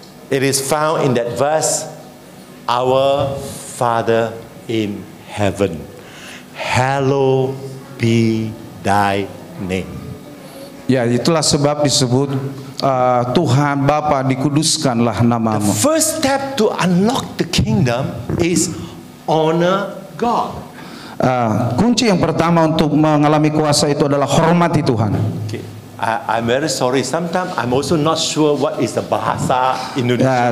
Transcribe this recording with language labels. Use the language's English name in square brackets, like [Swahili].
[English] It is found in that verse, our Father in heaven, hallowed be thy name. [Indonesian] Ya, itulah sebab disebut Tuhan Bapa, dikuduskanlah namamu. [English] First step to unlock the kingdom is honor God. [Indonesian] Kunci yang pertama untuk mengalami kuasa itu adalah hormati Tuhan. [English] Okay. I'm very sorry. Sometimes I'm also not sure what is the bahasa Indonesia.